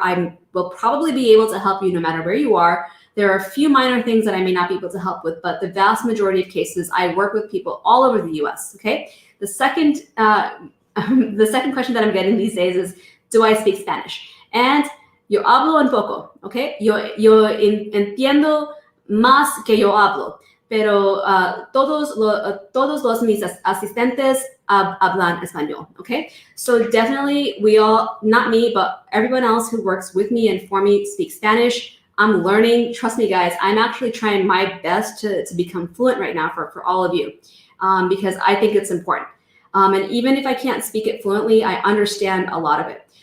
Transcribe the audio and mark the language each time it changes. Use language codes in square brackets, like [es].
[en] I will probably be able to help you no matter where you are. There are a few minor things that I may not be able to help with, but the vast majority of cases, I work with people all over the US, okay? The second question that I'm getting these days is, do I speak Spanish? [es] And yo hablo un poco, okay? Yo entiendo más que yo hablo, pero todos los mis asistentes hablan español, okay? [en] So definitely we all, not me, but everyone else who works with me and for me speaks Spanish. I'm learning. Trust me, guys, I'm actually trying my best to become fluent right now for all of you because I think it's important. And even if I can't speak it fluently, I understand a lot of it.